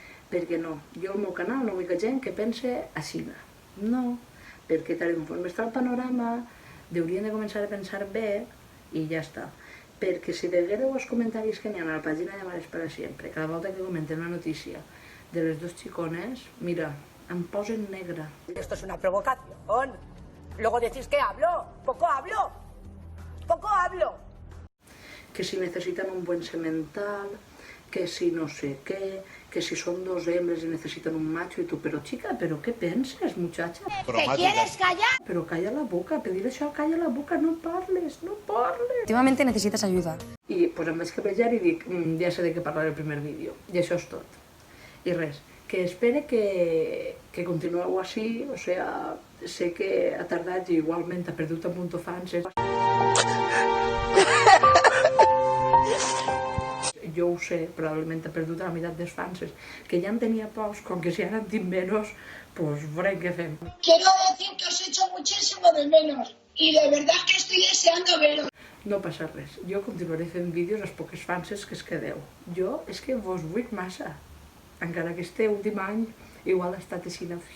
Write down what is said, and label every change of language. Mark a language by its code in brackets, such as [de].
[ca] Perquè no, jo al meu canal no vull que gent que pense així. No, perquè tal com està el panorama, haurien de començar a pensar bé i ja està. Perquè si veguereu els comentaris que n'hi ha a la pàgina de Mares para Siempre, cada volta que comenten una notícia de les 2 xicones, mira, em posen negra. [es] Esto es una provocación. Luego decís que hablo. Poco hablo. que si necesitan un buen semental, que si no sé qué, que si son dos hembras y necesitan un macho, y tú, pero chica, ¿pero qué piensas, muchacha? ¿Te quieres callar? Pero calla la boca, pedir això, calla la boca, [ca] no parles, no parles. [es] Últimamente necesitas ayuda. [ca] I pues, em vaig cabellar i dic, ja sé de què parlaré el primer vídeo, i això és tot. I res, que espere que continueu així, o sea, sé que ha tardat i igualment ha perdut un munt de fans. Jo ho sé, probablement ha perdut la meitat dels fans, que ja en tenia pocs, com que si ara en tinc menys, pues veurem què fem. [es] Quiero decir que os echo muchísimo de menos y de verdad que estoy deseando veros. [ca] No passa res, jo continuaré fent vídeos als poques fanses que es quedeu. Jo és que vos vull massa, encara que este últim any igual ha estat així.